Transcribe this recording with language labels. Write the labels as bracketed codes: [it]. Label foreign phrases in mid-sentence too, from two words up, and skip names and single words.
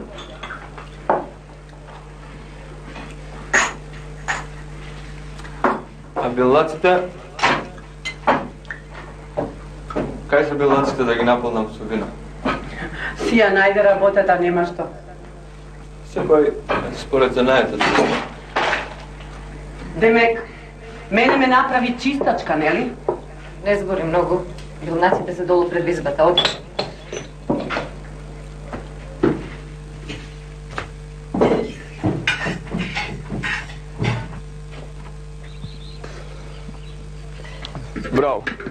[mk] А белаците... Кај се белаците да ги наполнам со вино? Си ја најде работата, нема што. Секој според занајата. Demek, mene me napravi čistačka, ne li? Ne zbori mnogo. Ili nacite se dolu pred izbata, odi. Bravo.